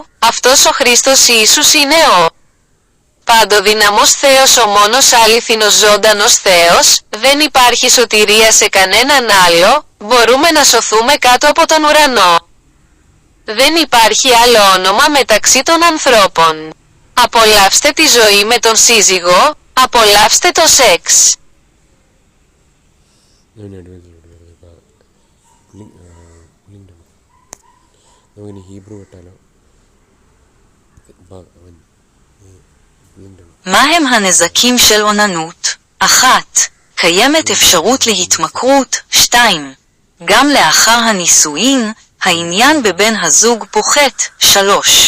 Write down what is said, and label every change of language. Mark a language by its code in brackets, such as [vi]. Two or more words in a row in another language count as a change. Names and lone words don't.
[el] Αυτός ο Χριστός Ιησούς είναι ο παντοδυναμός Θεός, ο μόνος αληθινός ζωντανός Θεός. Δεν υπάρχει σωτηρία σε κανέναν άλλο, μπορούμε να σωθούμε κάτω από τον ουρανό. Δεν υπάρχει άλλο όνομα μεταξύ των ανθρώπων. Απολαύστε τη ζωή με τον σύζυγο, απολαύστε το σεξ. [ml] നമുക്കിനി ഹീബ്രു വിട്ടാലോ? [he] מהם הנזקים של אוננות? 1. קיימת אפשרות להתמכרות. 2. גם לאחר הנישואין, העניין בבן הזוג פוחת. 3.